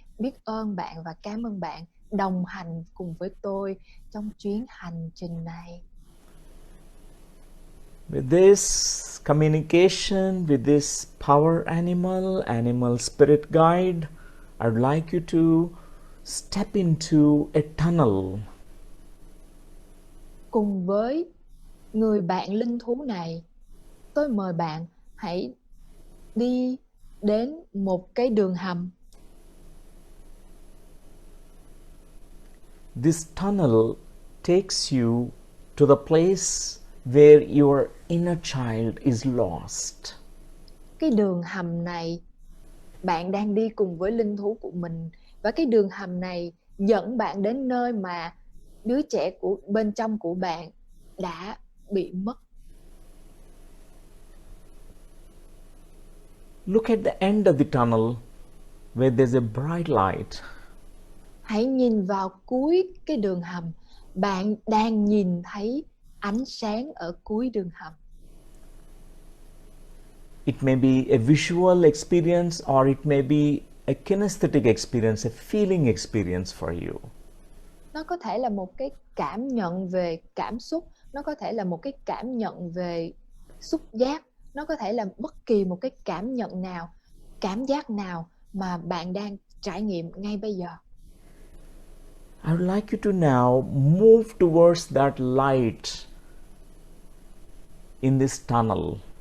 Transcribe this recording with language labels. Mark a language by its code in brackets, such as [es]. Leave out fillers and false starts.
[vi] Biết ơn bạn và cảm ơn bạn đồng hành cùng với tôi trong chuyến hành trình này. [en] With this communication, with this power animal, animal spirit guide, I'd like you to step into a tunnel. [vi] Cùng với người bạn linh thú này, tôi mời bạn hãy đi đến một cái đường hầm. [en] This tunnel takes you to the place where your inner child is lost. [vi] Cái đường hầm này, bạn đang đi cùng với linh thú của mình, và cái đường hầm này dẫn bạn đến nơi mà đứa trẻ của bên trong của bạn đã bị mất. [en] Look at the end of the tunnel where there's a bright light. [vi] Hãy nhìn vào cuối cái đường hầm, bạn đang nhìn thấy ánh sáng ở cuối đường hầm. [en] It may be a visual experience or it may be a kinesthetic experience, a feeling experience for you. [vi] Nó có thể là một cái cảm nhận về cảm xúc, nó có thể là một cái cảm nhận về xúc giác, nó có thể là bất kỳ một cái cảm nhận nào, cảm giác nào mà bạn đang trải nghiệm ngay bây giờ. [en] I would like you to now move towards that light in this tunnel.